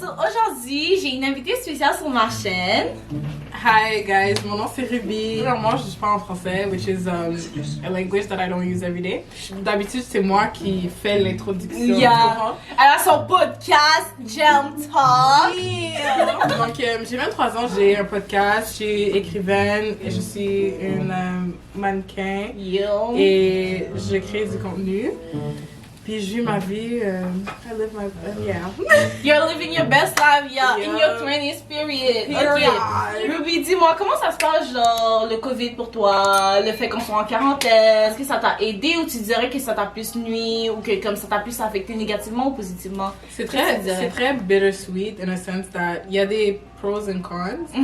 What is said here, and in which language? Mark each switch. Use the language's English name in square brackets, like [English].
[French] So, aujourd'hui, j'ai une invitée spéciale sur ma chaîne. [English] Hi guys, [French] mon nom c'est Ruby. Moi je parle en français, [English] which is a language that I don't use every day. [French] D'habitude c'est moi qui fais l'introduction. Yeah. Elle a son podcast, Gem Talk. [English] Yeah. [French] Donc j'ai 23 ans, j'ai un podcast, je suis écrivaine et je suis une mannequin. Yo. Et je crée du contenu. Puis je vis ma vie, [English] I live my yeah. You're living your best life, yeah, in Yeah. your 20s period. Period. Ok. [French] Ruby, dis-moi, comment ça se passe, genre, le COVID pour toi, le fait qu'on soit en quarantaine, est-ce que ça t'a aidé ou tu dirais que ça t'a plus nuit ou que comme ça t'a plus affecté négativement ou positivement? C'est très [English] bittersweet in a sense that [French] il y a des [English] pros and cons.